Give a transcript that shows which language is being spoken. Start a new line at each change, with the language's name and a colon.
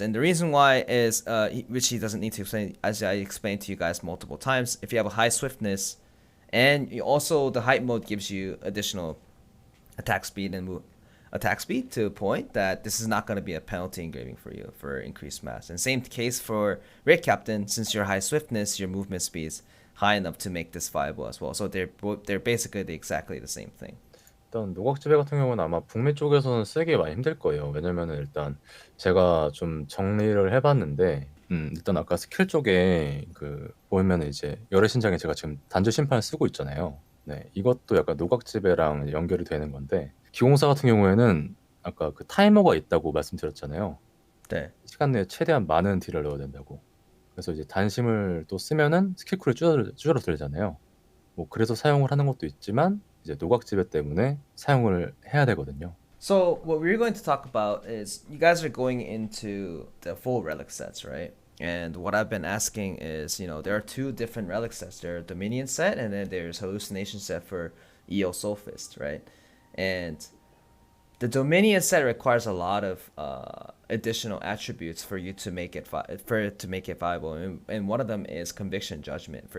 English: And the reason why is, which he doesn't need to explain, as I explained to you guys multiple times, if you have a high swiftness, and you also the hype mode gives you additional attack speed and attack speed to a point that this is not going to be a penalty engraving for you for increased mass. And same case for Raid Captain, since your high swiftness, your movement speed is high enough to make this viable as well. So they're basically exactly the same thing.
Korean: 일단 노각지배 같은 경우는 아마 북미 쪽에서는 쓰기 많이 힘들 거예요. 왜냐면은 일단 제가 좀 정리를 해봤는데 일단 아까 스킬 쪽에 그 보면 이제 열의 신장에 제가 지금 단주 심판을 쓰고 있잖아요. 네, 이것도 약간 노각지배랑 연결이 되는 건데 기공사 같은 경우에는 아까 그 타이머가 있다고 말씀드렸잖아요. 네. 시간 내에 최대한 많은 딜을 넣어야 된다고. 그래서 이제 단심을 또 쓰면은 스킬쿨이 줄어들잖아요. 뭐 그래서 사용을 하는 것도 있지만 이제 노각지배 때문에 사용을 해야 되거든요.
English: So what we're going to talk about is you guys are going into the full relic sets, right? And what I've been asking is, there are 2 different relic sets. There are Dominion set and then there's Hallucination set for EO Soulfist, right? And the Dominion set requires a lot of additional attributes for you to make it viable, and one of them is Conviction Judgment.